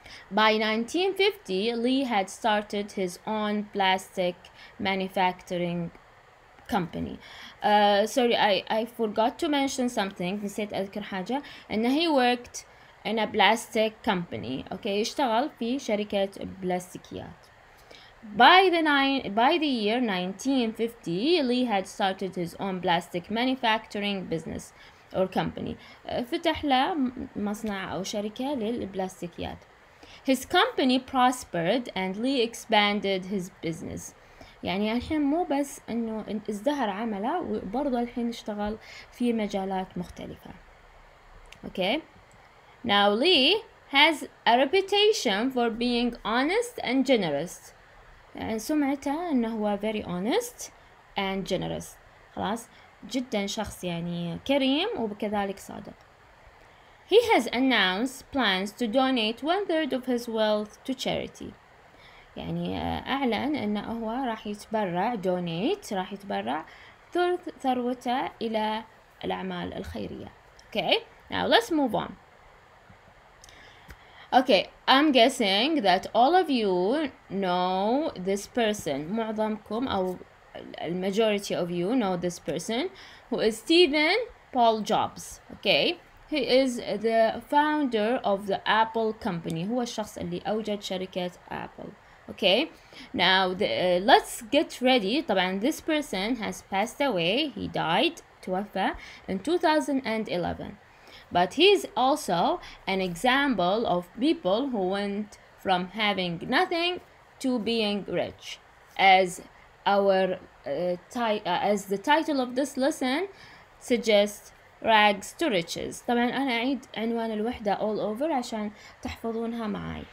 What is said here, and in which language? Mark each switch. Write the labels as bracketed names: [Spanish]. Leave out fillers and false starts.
[English] By 1950, Li had started his own plastic manufacturing company. Sorry, I forgot to mention something. [Arabic] نسيت أذكر حاجة, إن [English] he worked in a plastic company. [Arabic] Okay, يشتغل في شركة بلاستيكيات. [English] By the year 1950, Li had started his own plastic manufacturing business or company. [Arabic] فتح له مصنع أو شركة للبلاستيكيات. [English] His company prospered and Li expanded his business. [Arabic] يعني الحين مو بس إنه ازدهر عمله, وبرضه الحين اشتغل في مجالات مختلفة. [English] Okay. Now Li has a reputation for being honest and generous. [Arabic] يعني سمعته إنه هو [English] very honest and generous. [Arabic] خلاص, جدا شخص يعني كريم وكذلك صادق. [English] He has announced plans to donate 1/3 of his wealth to charity. [Arabic] يعني أعلن أنه هو راح يتبرع راح يتبرع ثلث ثروته إلى الأعمال الخيرية. [English] Okay, now let's move on. Okay, I'm guessing that all of you know this person. [Arabic] معظمكم أو [English] majority of you know this person, who is Stephen Paul Jobs. Okay, he is the founder of the Apple company. [Arabic] هو الشخص اللي أوجد شركة Apple. [English] Okay, now let's get ready. [Arabic] طبعا [English] this person has passed away. He died, [Arabic] توفى [English] in 2011. But he's also an example of people who went from having nothing to being rich, as as the title of this lesson suggests, rags to riches. [Arabic] طبعا أنا أعيد عنوان الوحدة [English] all over [Arabic] عشان تحفظونها معي.